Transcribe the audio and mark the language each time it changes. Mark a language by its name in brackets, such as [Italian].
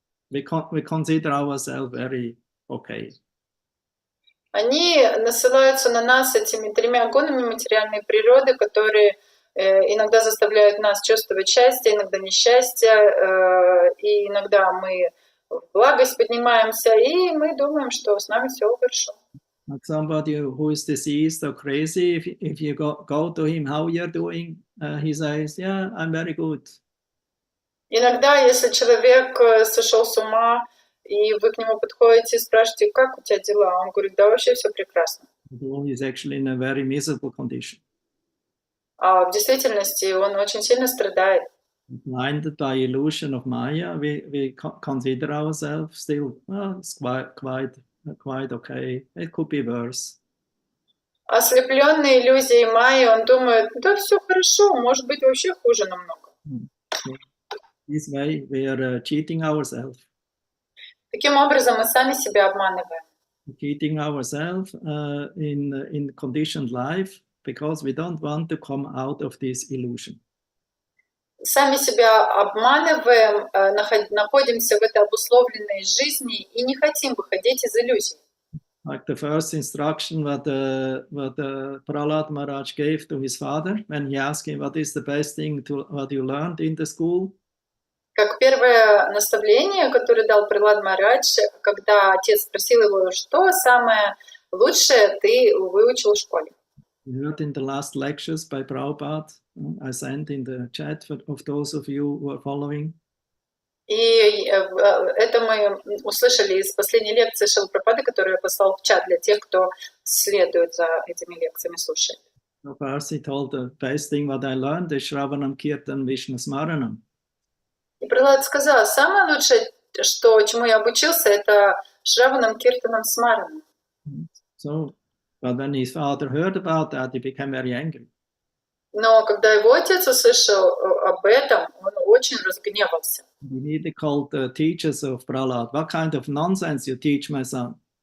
[English] We consider ourselves very okay. [Russian] Они насылаются на нас этими 3 гунами материальной природы, которые иногда заставляют нас чувствовать счастье, иногда несчастье, и иногда мы в благость поднимаемся, и мы думаем, что с нами все хорошо. [English] Like somebody who is diseased or crazy, if you go to him, how you're doing, he says, yeah, I'm very good. [Russian] Иногда, если человек сошел с ума, и вы к нему подходите и спрашиваете, как у тебя дела, он говорит, да вообще все прекрасно. [English] He's actually in a very miserable condition. [Russian] А в действительности он очень сильно страдает. [English] Blinded by illusion of Maya, we consider ourselves still, it's quite okay. It could be worse. [Russian] Ослепленный иллюзией майи, он думает, да все хорошо, может быть вообще хуже намного. [English] This way we are cheating ourselves. [Russian] Таким образом мы сами себя обманываем. [English] Cheating ourselves in conditioned life because we don't want to come out of this illusion. [Russian] Сами себя обманываем, находимся в этой обусловленной жизни и не хотим выходить из иллюзий. [English] Like the first instruction what Prahlad Maharaj gave to his father when he asked him what is the best thing what you learned in the school. [Russian] Как первое наставление, которое дал Пралад Махарадж, когда отец спросил его, что самое лучшее ты выучил в школе. [English] You heard in the last lectures by Prabhupada, I sent in the chat of those of you who are following. [Russian] И это мы услышали из последней лекции Шрилы Прабхупады, которую я послал в чат для тех, кто следует за этими лекциями, слушает. [English] Prabhupada told the best thing what I learned is Shravanam Kirtan Vishnu Smaranam. [Russian] И Пралад сказал, самое лучшее, чему я обучился, это Шраванам Киртанам Смаранам. [English] So But when his father heard about that, he became very angry. [Russian] Но когда его отец услышал об этом, он очень разгневался. [English] He immediately called the teachers of Prahlad. What kind of nonsense you teach my son?